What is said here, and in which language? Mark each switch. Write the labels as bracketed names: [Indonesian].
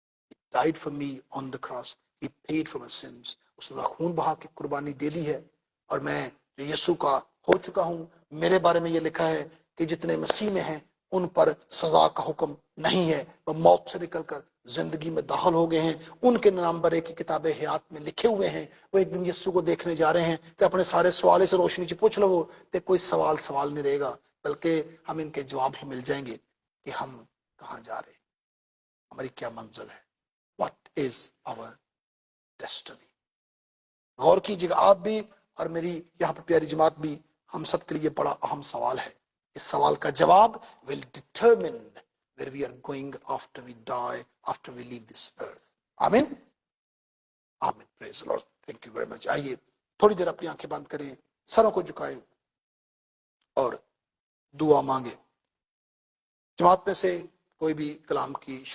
[English] He died for me on the cross. He paid for my sins. [Urdu] اس نے خون بہا کے قربانی دے دی ہے, اور میں جو یسوع کا ہو چکا ہوں. میرے بارے میں یہ لکھا ہے کہ جتنے مسیح میں ہیں ان پر سزا کا حکم نہیں ہے, وہ موت سے نکل کر زندگی میں داخل ہو گئے ہیں. ان کے نام برے کی کتاب حیات میں لکھے ہوئے ہیں. وہ ایک دن یسوع کو دیکھنے جا رہے ہیں تو اپنے سارے سوالے سے روشنی سے پوچھ لو تو کوئی سوال نہیں رہے گا, بلکہ ہم ان کے جواب ہی مل جائیں گے کہ ہم کہاں جا رہے ہیں, ہماری کیا منزل ہے. [English] What is our destiny. [Urdu] غور کیجیے گا آپ بھی اور میری یہاں پر پیاری جماعت بھی, ہم سب کے لیے بڑا اہم سوال ہے. اس سوال کا جواب [English] will determine where we are going after we die, after we leave this earth. آمین آمین. praise the Lord. thank you very much. [Urdu] آئیے تھوڑی دیر اپنی آنکھیں بند کریں, سروں کو جھکائیں اور دعا مانگیں. جماعت میں سے کوئی بھی کلام کی